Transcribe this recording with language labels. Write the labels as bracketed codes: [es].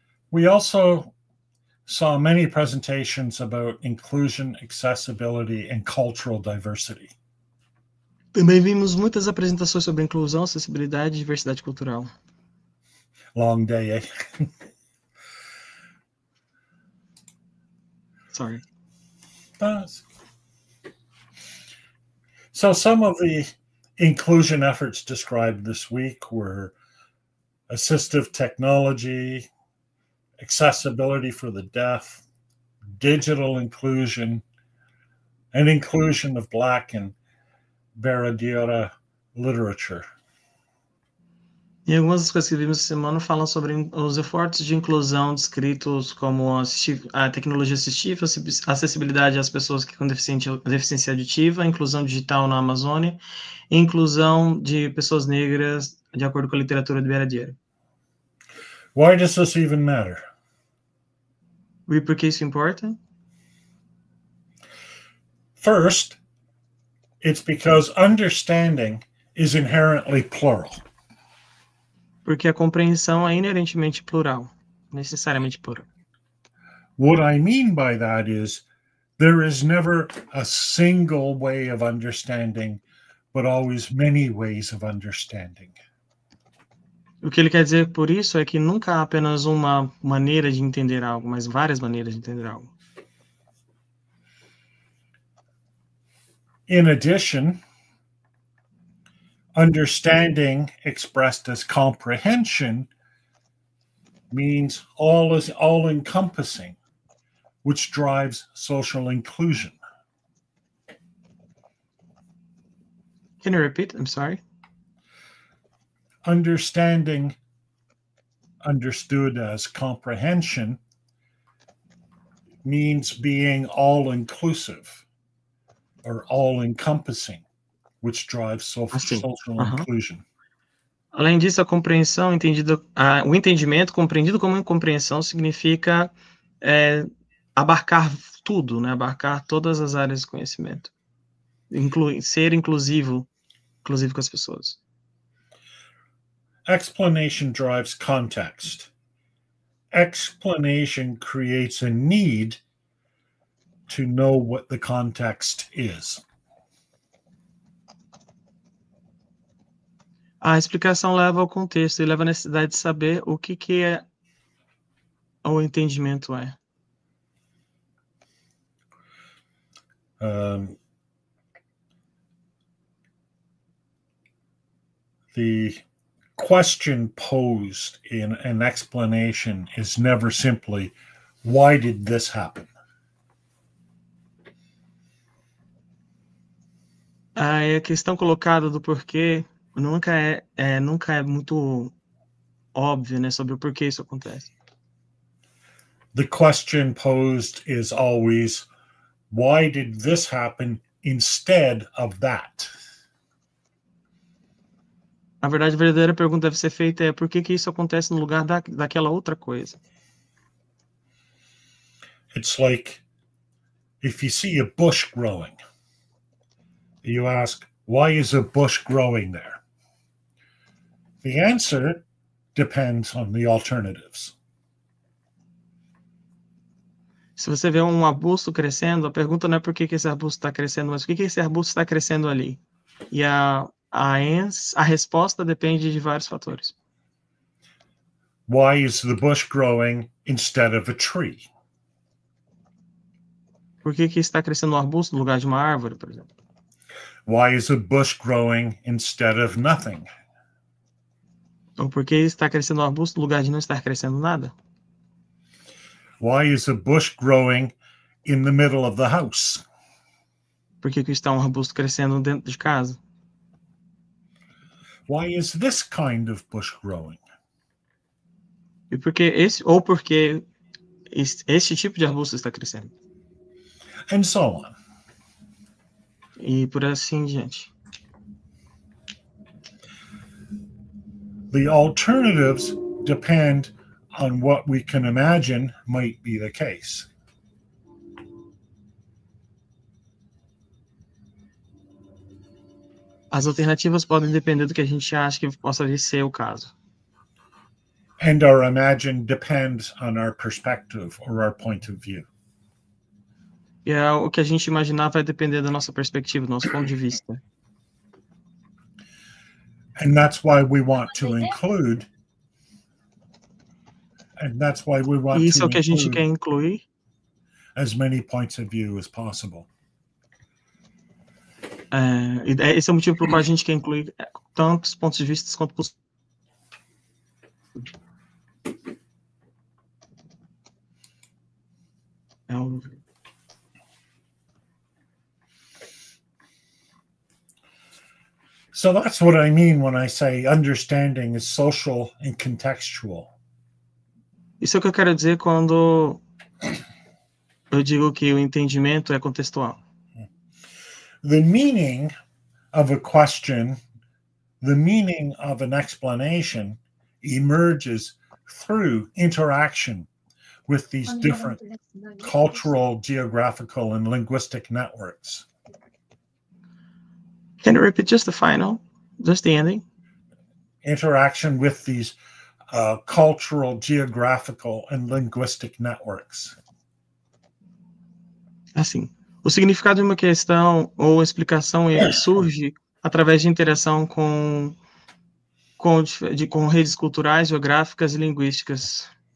[en] We also saw many presentations about inclusion, accessibility, and cultural diversity. [pt] Também vimos muitas apresentações sobre inclusão, acessibilidade e diversidade cultural. [en] Long day, eh? Sorry. So some of the inclusion efforts described this week were assistive technology, accessibility for the deaf, digital inclusion, and inclusion of Black and Baradura literature. [pt] E algumas das coisas que vimos essa semana falam sobre os esforços de inclusão descritos como a tecnologia assistiva, acessibilidade às pessoas que com deficiência auditiva, inclusão digital na Amazônia e inclusão de pessoas negras, de acordo com a literatura do Beira-Diera. [en] Why does this even matter? [pt] E por que isso importa? [en] First, it's because understanding is inherently plural. [pt] Porque a compreensão é inerentemente plural, necessariamente plural. [en] What I mean by that is there is never a single way of understanding, but always many ways of understanding. [pt] O que ele quer dizer por isso é que nunca há apenas uma maneira de entender algo, mas várias maneiras de entender algo. [en] In addition, understanding expressed as comprehension means all is all-encompassing, which drives social inclusion. Can you repeat? I'm sorry. Understanding, understood as comprehension, means being all-inclusive or all-encompassing, which drives social inclusion. [pt] Além disso, a compreensão entendida, o entendimento compreendido como compreensão significa abarcar tudo, né? Abarcar todas as áreas de conhecimento, ser inclusivo com as pessoas. [en] Explanation drives context. Explanation creates a need to know what the context is. [pt] A explicação leva ao contexto e leva à necessidade de saber o que é o entendimento é. [en] The question posed in an explanation is never simply, why did this happen? [pt] A questão colocada do porquê nunca é muito óbvio, né, sobre o porquê isso acontece. [en] The question posed is always, why did this happen instead of that? [pt] Na verdade, a verdadeira pergunta deve ser feita é por que isso acontece no lugar daquela outra coisa. [en] It's like if you see a bush growing, you ask, why is a bush growing there? The answer depends on the alternatives. [pt] Se você vê um arbusto crescendo, a pergunta não é por que esse arbusto está crescendo, mas por que esse arbusto está crescendo ali. E a resposta depende de vários fatores. [en] Why is the bush growing instead of a tree? [pt] Por que está crescendo um arbusto no lugar de uma árvore, por exemplo? [en] Why is a bush growing instead of nothing? [pt] Ou por que está crescendo um arbusto no lugar de não estar crescendo nada? [en] Why is a bush growing in the middle of the house? [pt] Por que está um arbusto crescendo dentro de casa? [en] Why is this kind of bush growing? [pt] E por que esse tipo de arbusto está crescendo? [en] And so on. [pt] E por assim diante. [en] The alternatives depend on what we can imagine might be the case. [pt] As alternativas podem depender do que a gente acha que possa ser o caso. [en] And our imagine depends on our perspective or our point of view. [pt] E o que a gente imaginar vai depender da nossa perspectiva, do nosso ponto de vista. [en] And that's why we want to include. And that's why we want [pt] E isso [en] to [pt] é o que a gente quer [en] include [pt] incluir. [en] as many points of view as possible. [pt] Esse é o motivo pelo qual a gente quer incluir tantos pontos de vista quanto possível. [en] So that's what I mean when I say understanding is social and contextual. [pt] Isso é o que eu quero dizer quando eu digo que o entendimento é contextual. [en] The meaning of a question, the meaning of an explanation emerges through interaction with these different cultural, geographical, and linguistic networks. Can you repeat just the ending? Interaction with these cultural, geographical, and linguistic networks. [pt] Assim, o significado de uma questão ou explicação surge através de interação com redes culturais, geográficas e linguísticas.